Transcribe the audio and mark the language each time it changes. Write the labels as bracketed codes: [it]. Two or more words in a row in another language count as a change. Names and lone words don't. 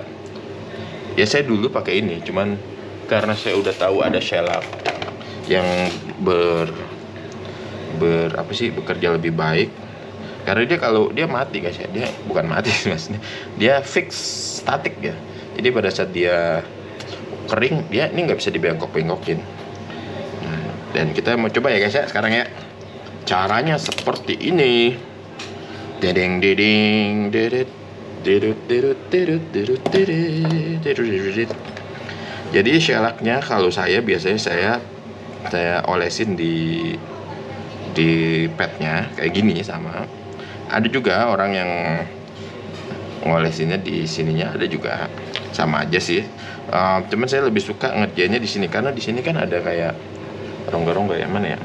[id] Ya saya dulu pakai ini, cuman karena saya udah tahu ada shellac yang bekerja lebih baik, karena dia kalau dia mati guys ya, dia bukan mati maksudnya, dia fix statik ya. Jadi pada saat dia kering dia ini nggak bisa dibengkok-bengkokin. Nah, dan kita mau coba ya guys ya sekarang ya. Caranya seperti ini. Dedeng dedeng dedet dedut dedut dedut dedut dedut. Jadi shellacnya kalau saya biasanya saya olesin di padnya kayak gini sama. Ada juga orang yang ngolesinnya di sininya, ada juga sama aja sih. Cuman saya lebih suka ngerjainnya di sini karena di sini kan ada kayak rongga-rongga ya, mana ya.